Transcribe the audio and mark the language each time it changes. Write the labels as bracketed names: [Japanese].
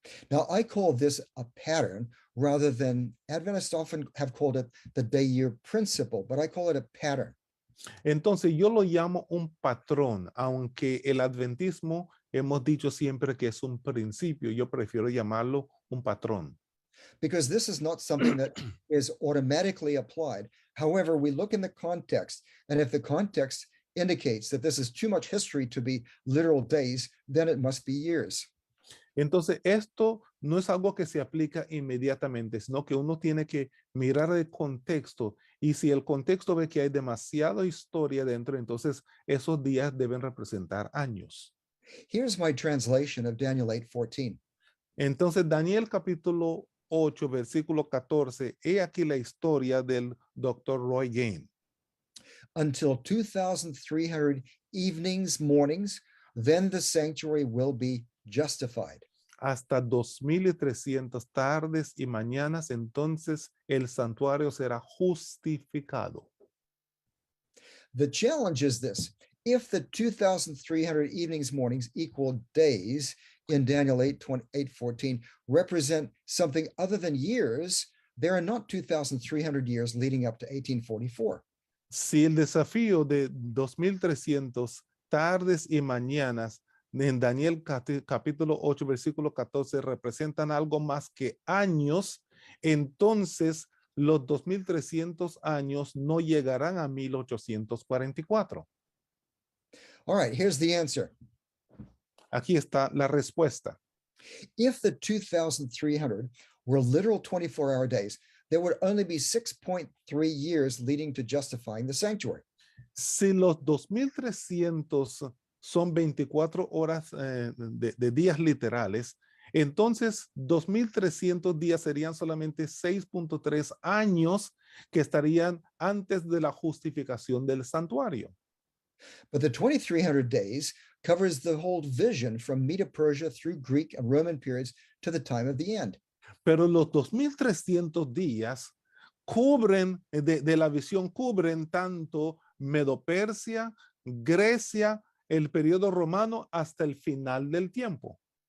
[English] Now, I call this a pattern rather than, Adventists often have called it the day-year principle, but I call it a pattern. [Spanish] Entonces yo lo llamo un patrón, aunque el adventismo hemos dicho siempre que es un principio. Yo prefiero llamarlo un patrón. [English] Because this is not something that is automatically applied. However, we look in the context, and if the context indicates that this is too much history to be literal days, then it must be years. [Spanish] Entonces, esto no es algo que se aplica inmediatamente, sino que uno tiene que mirar el contexto, y si el contexto ve que hay demasiada historia dentro, entonces esos días deben representar años. [English] Here's my translation of Daniel 8:14. [Spanish] Entonces, Daniel capítulo 8, versículo 14, he aquí la historia del Dr. Roy Gain. [English] Until 2,300 evenings, mornings, then the sanctuary will be justified. [Spanish] Hasta 2,300 tardes y mañanas, entonces el santuario será justificado. [English] The challenge is this: if the 2,300 evenings, mornings equal days in Daniel 8:14 represent something other than years, there are not 2,300 years leading up to 1844. [Spanish] Si el desafío de 2,300 tardes y mañanas en Daniel capítulo 8, versículo 14 representan algo más que años, entonces los 2,300 años no llegarán a 1844. [English] All right, here's the answer. [Spanish] Aquí está la respuesta. [English] If the 2,300 were literal 24-hour days, there would only be 6.3 years leading to justifying the sanctuary. [Spanish] Si los 2,300 son 24 horas de días literales, entonces 2,300 días serían solamente 6.3 años que estarían antes de la justificación del santuario. [English] But the 2,300 days covers the whole vision from Medo-Persia through Greek and Roman periods to the time of the end. [Spanish] Pero los 2,300 días cubren, de la visión, cubren tanto Medo-Persia, Grecia, el periodo romano, hasta el final del tiempo.